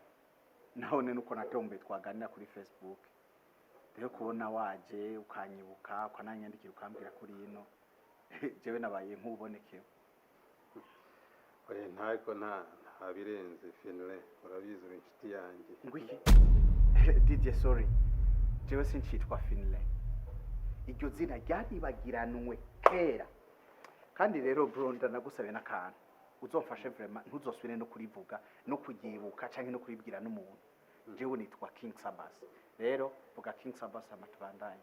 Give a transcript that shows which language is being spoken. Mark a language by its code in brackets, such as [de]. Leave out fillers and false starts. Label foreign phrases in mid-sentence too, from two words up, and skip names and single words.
[rn] Naho nuko natombe twaganira kuri Facebook. Rero kubona waje ukanyibuka ukananyandikira ukambwira kuri ino jewe nabaye nk'ubonekewe. Oye ntako nta birenze Finlay, urabizi uri inshuti yanjye. Ngwiki DJ sorry, jewe sinchitwa Finlay. Iryo zina ryaribagiranwe kera. Kandi rero bro ndanagusabe nakantu uzomfashe vraiment ntuzosubire no kurivuga no kugibuka canke no kuribwira n'umuntu. Jewe nitwa King Sabasi. Rero vuga King Sabasi amatubandanye.